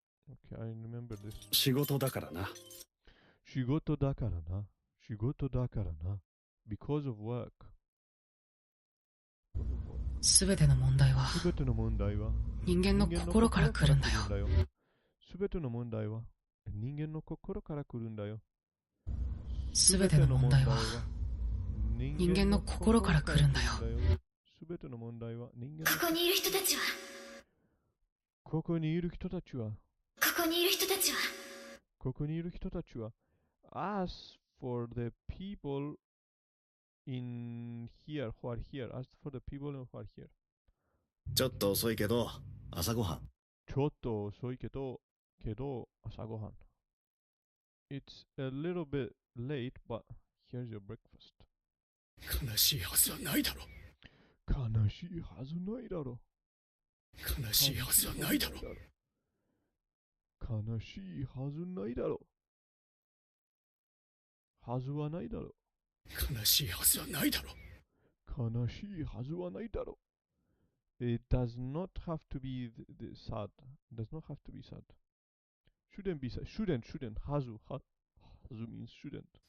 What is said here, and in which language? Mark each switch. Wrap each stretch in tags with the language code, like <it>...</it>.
<en>Okay, I remember this.</en> <ja>仕事だからな。仕事だからな。仕事だからな。</ja> <en>Because of work. Because of work.</en> <ja>すべての問題はすべての問題は人間の心から来るんだよ。すべての問題は人間の心から来るんだよ。すべての問題は人間の心から来るんだよ。すべての問題は人間のここにいる人たちはここにいる人たちはここにいる人たちはここにいる人たちは</ja> <en>As for the people in here who are here. As for the people who are here.</en> <ja>ちょっと遅いけど、朝ごはん。ちょっと遅いけど、朝ごはん。</ja> <en>It's a little bit late, but here's your breakfast.</en> <ja>悲しいはずはないだろ。悲しいはずないだろ。悲しいはずはないだろ。悲しいはずないだろ。はずはないだろ。悲しいはずはないだろ。悲しいはずはないだろ。</ja> <en>It does not have to be sad. It does not have to be sad. Shouldn't be sad. Shouldn't. はず means shouldn't.</en>